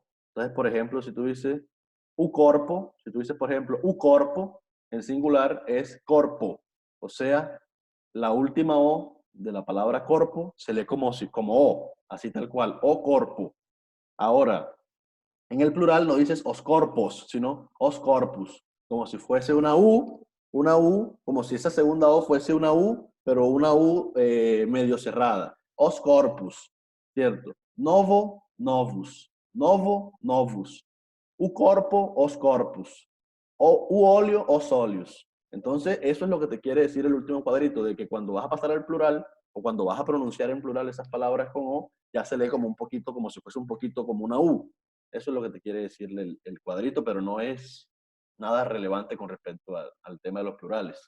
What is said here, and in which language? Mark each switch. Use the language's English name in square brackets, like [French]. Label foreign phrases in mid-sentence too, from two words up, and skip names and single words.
[Spanish] Entonces, por ejemplo, si tú dices [Portuguese] u corpo, [Spanish] si tú dices, por ejemplo, [Portuguese] u corpo, [Spanish] en singular es corpo. O sea, la última O de la palabra corpo se lee como O, así tal cual, [Portuguese] o corpo. [Spanish] Ahora, en el plural no dices [Portuguese] os corpos, [Spanish] sino [Portuguese] os corpus, [Spanish] como si fuese una U, como si esa segunda O fuese una U, pero una U medio cerrada. [Portuguese] Os corpus, ¿cierto? Novo, novus. Novo, novus. U corpo, os corpus. O u olio, os oleus. [Spanish] Entonces, eso es lo que te quiere decir el último cuadrito, de que cuando vas a pasar al plural, o cuando vas a pronunciar en plural esas palabras con O, ya se lee como un poquito, como si fuese un poquito como una U. Eso es lo que te quiere decir el cuadrito, pero no es nada relevante con respecto al tema de los plurales.